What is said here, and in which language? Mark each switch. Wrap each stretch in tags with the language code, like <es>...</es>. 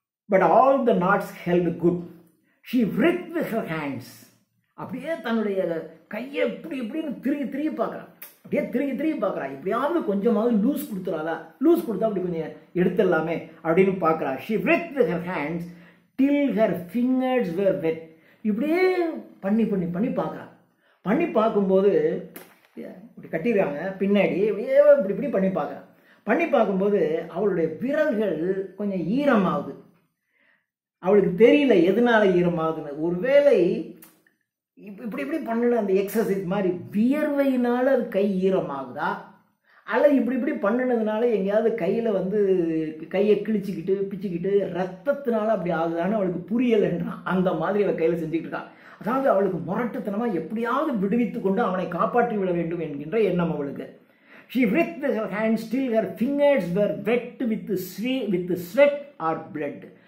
<en>But all the knots held good. She writhed with her hands,</en> <ta>அப்படியே தன்னுடைய கையை இப்படி இப்படின்னு திரும்பி பார்க்குறான், அப்படியே திரும்பி பார்க்குறான், இப்படியாவது கொஞ்சமாவது லூஸ் கொடுத்துறாதா, லூஸ் கொடுத்தா அப்படி கொஞ்சம் எடுத்துடலாமே அப்படின்னு பார்க்குறா.</ta> <en>she writhed with her hands till her fingers were wet,</en> <ta>இப்படியே பண்ணி பார்க்குறான். பண்ணி பார்க்கும்போது இப்படி கட்டிடுறாங்க பின்னாடி, இப்படியே இப்படி பண்ணி பார்க்குறான். பண்ணி பார்க்கும்போது அவளுடைய விரல்கள் கொஞ்சம் ஈரமாகுது. அவளுக்கு தெரியல எதனால ஈரமாகுதுன்னு. ஒருவேளை இப்படி பண்ணின அந்த எக்ஸசைஸ் மாதிரி வியர்வையினால அது கை ஈரமாகுதா, அல்லது இப்படி பண்ணினதுனால எங்கேயாவது கையில் கையை கிழிச்சிக்கிட்டு பிச்சுக்கிட்டு ரத்தத்தினால அப்படி ஆகுதான்னு அவளுக்கு புரியலைன்றான். அந்த மாதிரி அவள் கையில் செஞ்சுக்கிட்டு இருக்கான். அதாவது அவளுக்கு முரட்டுத்தனமாக எப்படியாவது விடுவித்து கொண்டு அவனை காப்பாற்றி விட வேண்டும் என்கின்ற எண்ணம் அவளுக்கு.</ta> <en>She writhed her hands till her fingers were wet with sweat or blood.</en>